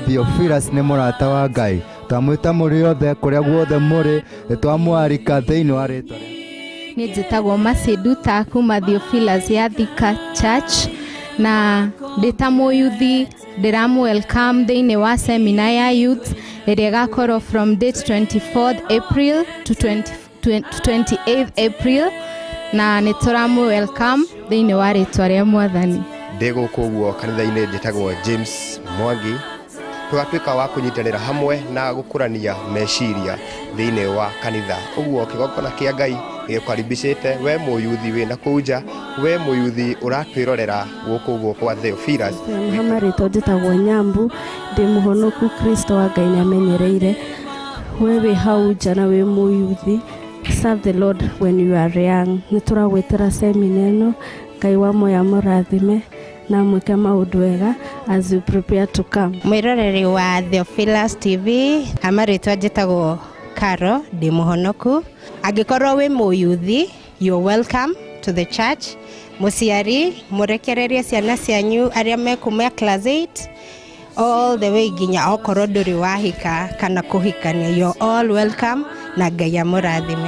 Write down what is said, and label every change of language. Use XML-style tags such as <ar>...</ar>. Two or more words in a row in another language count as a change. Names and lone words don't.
<ki>Theophilus nĩ mũrata wa Ngai, twamwĩta mũrĩ othe kũrĩa guothe mũrĩ, twamwarika thĩinĩ wa rĩtwa rĩake. Nĩ njĩtagwo Maceduta kuma Theophilus ya Thika Church na ndĩta mũyuthi ndĩramwelcome thĩinĩ wa seminar ya youth ĩrĩa ĩgakorwo</ki> <en>from date 24th April to 28th April</en> <ki>na nĩ tũramwelcome thĩinĩ wa rĩtwa rĩa Mwathani. Ndĩ gũkũ ũguo kanitha-inĩ njĩtagwo James Mwangi, tũgatuĩka wa kũnyitanĩra hamwe na gũkũrania meciria thĩinĩ wa kanitha. Ũguo kĩgongona kĩa Ngai gĩkũkaribicĩte we mũyuthi wĩna kũu nja, we mũyuthi ũratwĩrorera gũkũ ũguo kwa Theophilus. Hamarĩtwo njĩtagwo Nyambu, ndĩ mũhonoku Kristo wa Ngai nĩ amenyereire. We wĩ hau nja na wĩ mũyuthi,</ki> <en>serve the Lord when you are young.</en> <ki>Nĩ tũragwĩtĩra seminar ĩno, Ngai wa muoyo amũrathime na mwĩke maũndũ wega</ki> <en>as you prepare to come.</en> <ki>Mwĩroreri wa Theophilus TV, hamarĩtwo njĩtagwo Karo, ndĩ mũhonoku. Angĩkorwo wĩ mũyuthi,</ki> <en>you're welcome to the church.</en> <ki>Mũciari mũrekererie ciana cianyu arĩa mekuma</ki> <en>class 8 all the way</en> <ki>nginya okorwo ndũrĩ wahika kana kũhikania,</ki> <en>you're all welcome</en> <ki>na Ngai amũrathime.</ki>